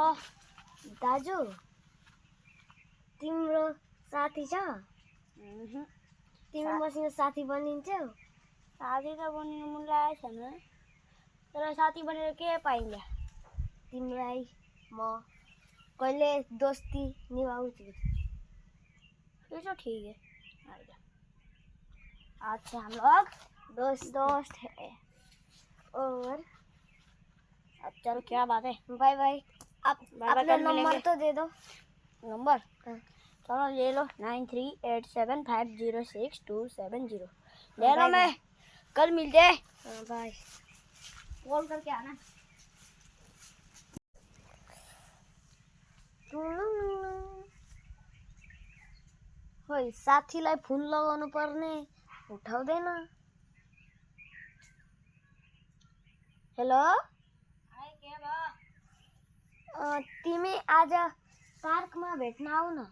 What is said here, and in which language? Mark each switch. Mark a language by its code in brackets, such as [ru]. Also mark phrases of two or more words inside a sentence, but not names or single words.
[ne] दाजु तिम्रो साथी छ? तिमी मसँग साथी बनिन्छौ? साथी त बनिनु मन लागेको छैन, तर साथी बनेर के पाइन्छ? तिमीलाई म कहिले दोस्ती निभाउँछु। [hi] ये तो ठीक है। आज से हम लोग दोस्त है। और अब चलो, क्या बात है? [en] bye bye. अपना [hi] कल नंबर मिलेंगे। तो दे दो। नंबर चलो ले लो, 9387506270 ले लो। मैं कल मिलते हैं। बाय। कॉल करके आना। [ne] खोइ साथीलाई फोन लगाउनु पर्ने, उठाउँदैन। हेलो तिमी आज पार्कमा भेट्न आऊ न।